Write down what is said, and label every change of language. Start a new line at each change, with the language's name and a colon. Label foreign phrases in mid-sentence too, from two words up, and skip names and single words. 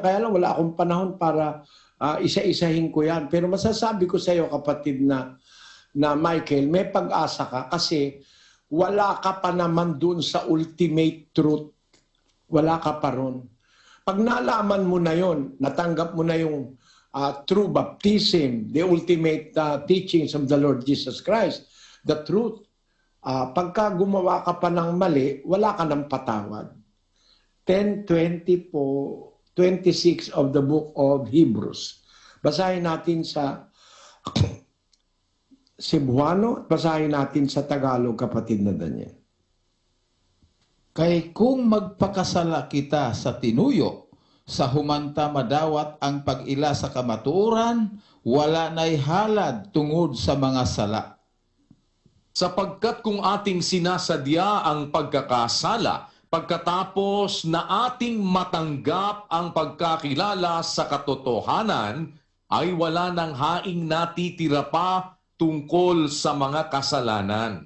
Filipino: Kaya lang wala akong panahon para isa-isahin ko yan. Pero masasabi ko sa iyo, kapatid na Michael, may pag-asa ka kasi wala ka pa naman dun sa
English: ultimate truth.
Filipino: Wala ka pa ron. Pag nalaman mo na yon, natanggap mo na yung
English: true baptism, the ultimate teachings of the Lord Jesus Christ, the truth,
Filipino: pagka gumawa ka pa ng mali, wala ka ng patawad.
English: 10:26 of the book of Hebrews.
Filipino: Basahin natin sa Cebuano, basahin natin sa Tagalog, kapatid na Daniel.
Cebuano: Kay kung magpakasala kita sa tinuyo, sa humanta madawat ang pag-ila sa kamatuoran, wala na'y halad tungod sa mga sala.
Filipino: Sapagkat kung ating sinasadya ang pagkakasala, pagkatapos na ating matanggap ang pagkakilala sa katotohanan, ay wala nang haing natitira pa tungkol sa mga kasalanan.